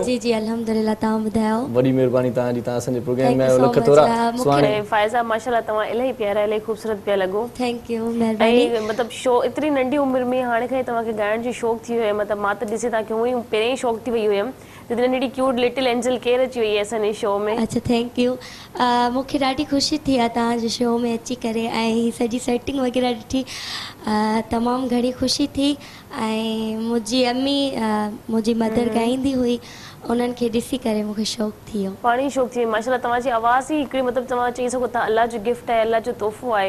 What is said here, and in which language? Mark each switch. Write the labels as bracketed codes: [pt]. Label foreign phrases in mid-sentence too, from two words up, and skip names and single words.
[sd] जी जी अल्हम्दुलिल्लाह। तव्हां ॿुधायो? वॾी महिरबानी तव्हांजी। तव्हां असांजे प्रोग्राम में आयो लख थोरा। फ़ाइज़ा माशाअल्लाह तव्हां इलाही प्यारा इलाही ख़ूबसूरत पिया लॻो। [en] Thank you महिरबानी। [sd] ऐं मतिलबु शो एतिरी नंढी उमिरि में हाणे खां ई तव्हांखे ॻाइण जो शौक़ु थी वियो आहे। मतिलबु मां त ॾिसी तव्हांखे हूअं ई पहिरियों ई शौक़ु थी वई हुयमि त नंढी [en] cute little angel [sd] केरु अची वई आहे असांजे शो में। [en] अच्छा Thank you. [sd] मूंखे ॾाढी ख़ुशी थी आहे तव्हांजे शो में अची करे ऐं हीअ सॼी सेटिंग वग़ैरह ॾिठी तमामु घणी ख़ुशी थी। ऐं मुंहिंजी अम्मी मुंहिंजी मदर ॻाईंदी हुई उन्हनि खे ॾिसी करे मूंखे शौक़ु थी वियो। पाण ई शौक़ु थी वियो माशाअल्लाह। तव्हांजी आवाज़ ई हिकिड़ी मतिलबु तव्हां चई सघो था अल्लाह जो गिफ्ट आहे अल्लाह जो तोहफ़ो आहे।